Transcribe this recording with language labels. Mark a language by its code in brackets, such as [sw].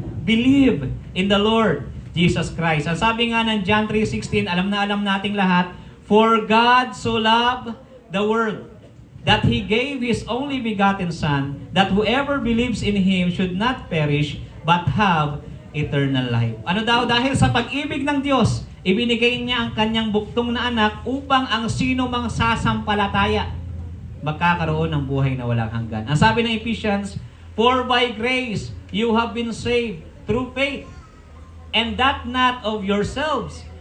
[en] Believe in the Lord Jesus Christ. [tl] Ang sabi nga ng John 3:16, alam na alam nating lahat, [en] for God so loved the world that He gave His only begotten Son, that whoever believes in Him should not perish, but have eternal life. [tl] Ano daw? Dahil sa pag-ibig ng Diyos, ibinigay niya ang kanyang buktong na anak upang ang sino mang sasampalataya magkakaroon ng buhay na walang hanggan. Ang sabi ng [en] Ephesians, for by grace you have been saved through faith, and that not of yourselves.